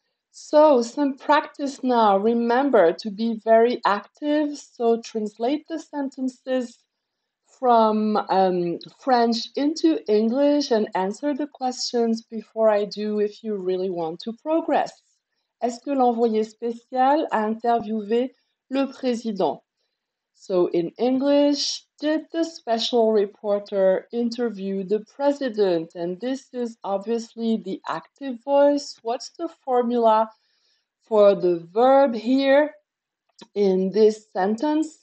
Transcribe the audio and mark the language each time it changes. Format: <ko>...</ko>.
<en>So some practice now. Remember to be very active. So translate the sentences from French into English and answer the questions before I do if you really want to progress.</en> <fr>Est-ce que l'envoyé spécial a interviewé le président?</fr> <en>So in English, did the special reporter interview the president? And this is obviously the active voice. What's the formula for the verb here in this sentence?</en>